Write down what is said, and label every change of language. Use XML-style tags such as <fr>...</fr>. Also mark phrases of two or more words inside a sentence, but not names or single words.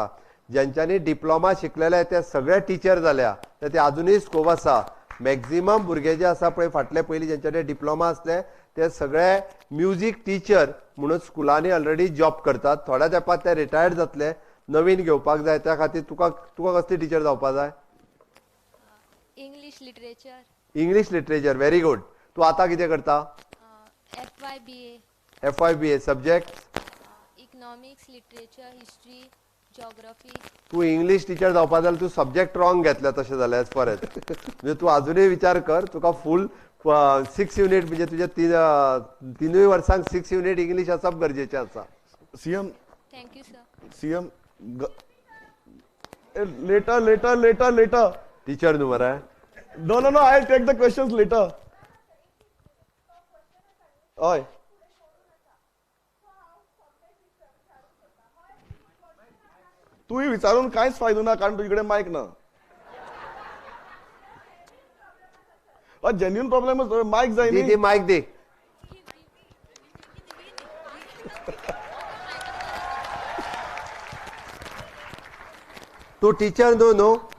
<kok>ज्यांच्यांनी डिप्लोमा शिकलेले ते सगळे टीचर जाल्या ते अजुनूय स्कोप आसा. मॅक्झिमम भुरगे जे आसा पळय फाटले पयलीं जेंच्याकडे डिप्लोमा आसले ते सगळे म्युझीक टीचर म्हणून स्कुलांनी ऑलरेडी जॉब करतात. थोड्या तेंपात ते रिटायर्ड जातले. नवीन घेवपाक जाय त्या खातीर तुका कसली टीचर जावपाक जाय?</kok> <en>English literature. English literature. Very good.</en> <kok>तूं आतां कितें करता? FYBA सब्जेक्ट</kok> <en>Economics, literature, history, geography.</en> <kok>तूं इंग्लिश टीचर जावपाक जाल्यार तूं</kok> <en>subject wrong</en> <kok>घेतले तशें जालें</kok> <en>as far as</en> <kok>म्हणजे तूं अजुनूय विचार कर. तुका फूल 6 युनिट म्हणजे तुजे 3 वर्सांक 6 युनिट इंग्लिश आसप गरजेचें आसा. CM.</kok> <en>Thank you sir.</en> <kok>CM. लेटर. टीचर न्हू मरे.</kok> <en>No, I'll take the questions later.</en> <kok>Oi. तूही विचारून काहीच फायदो ना कारण तुझ्याकडे माईक ना.</kok> <en>genuine problem</en> <kok>माईक जाय दी माईक दे. तू टीचर न्हू.</kok>